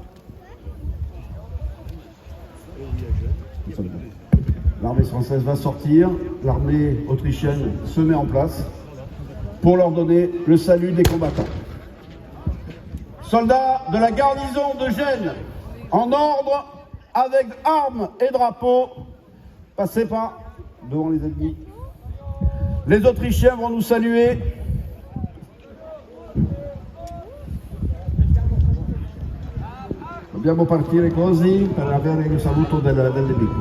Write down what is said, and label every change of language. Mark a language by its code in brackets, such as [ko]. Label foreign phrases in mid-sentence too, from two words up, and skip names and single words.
[fr] L'armée française va sortir, l'armée autrichienne se met en place pour leur donner le salut des combattants. Soldats de la garnison de Gênes, en ordre, avec armes et drapeaux, passez pas devant les ennemis. Les Autrichiens vont nous saluer. [it] Dobbiamo partire così per avere il saluto del nemico.